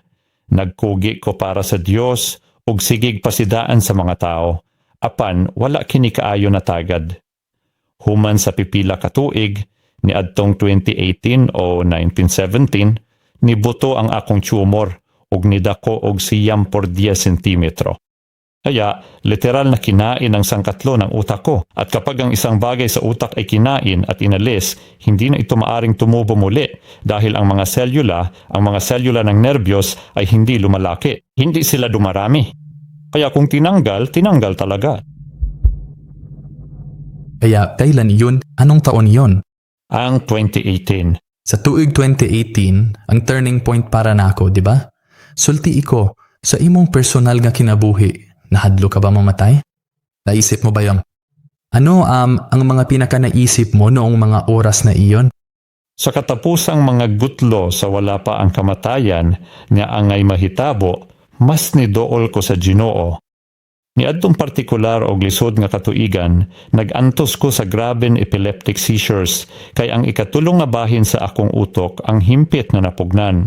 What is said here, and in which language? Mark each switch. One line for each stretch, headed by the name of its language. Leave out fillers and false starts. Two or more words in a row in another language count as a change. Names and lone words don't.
Cebuano: Nagkugi ko para sa Dios ug sigig pasidaan sa mga tao. Apan wala kini kaayo na tagad. Human sa pipila ka tuig, ni adtong 2018 o 1917, nibuto ang akong tumor ug nidako og 10 por 10 sentimetro.
Filipino: Kaya, literal na kinain ang sangkatlo ng utak ko. At kapag ang isang bagay sa utak ay kinain at inalis, hindi na ito maaring tumubo muli dahil ang mga selula ng nerbiyos ay hindi lumalaki. Hindi sila dumarami. Kaya kung tinanggal talaga. Kaya kailan yun? Anong taon yon? Ang 2018.
Cebuano: Sa tuig 2018, ang
English: turning point
Cebuano: para nako, di ba? Sulti iko, sa imong personal nga kinabuhi, nahadlo ka ba mamatay?
Filipino: Naisip mo ba yon? Ano ang mga pinaka-naisip mo noong mga oras na iyon?
Cebuano: Sa katapusang mga gutlo sa wala pa ang kamatayan nga angay mahitabo, mas nidool ko sa Ginoo. Niadtong partikular og lisod nga katuigan, nag-antos ko sa grabeng
English: epileptic seizures
Cebuano: kay ang ikatulong nga bahin sa akong utok ang himpit na napugnan.